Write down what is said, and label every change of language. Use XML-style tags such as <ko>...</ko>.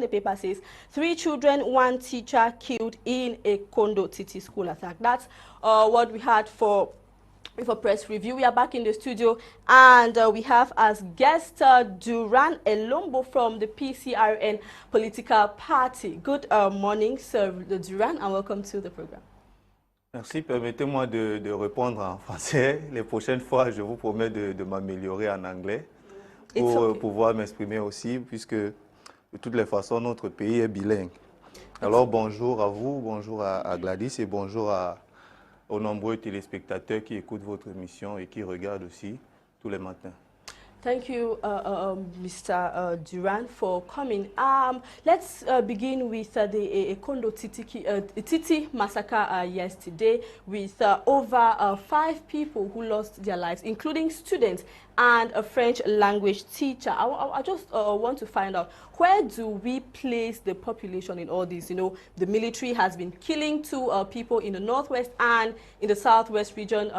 <en>The paper says 3 children, 1 teacher killed in a Kondo Titi school attack. That's what we had for press review. We are back in the studio, and we have as guest Durand Elombo from the PCRN political party. Good morning, Sir Durand, and welcome to the program.</en> <fr>Merci. Permettez-moi de répondre en français. Les prochaines fois, je vous promets de m'améliorer en anglais pour pouvoir m'exprimer aussi, puisque de toutes les façons, notre pays est bilingue. Alors, bonjour à vous, bonjour à Gwladys et bonjour aux nombreux téléspectateurs qui écoutent votre émission et qui regardent aussi tous les matins.</fr> <en>Thank you, Mr. Durand, for coming. Let's begin with the Kondo Titi massacre yesterday, with over 5 people who lost their lives, including students and a French language teacher. I just want to find out, where do we place the population in all this? You know, the military has been killing 2 people in the Northwest and in the Southwest region.</en>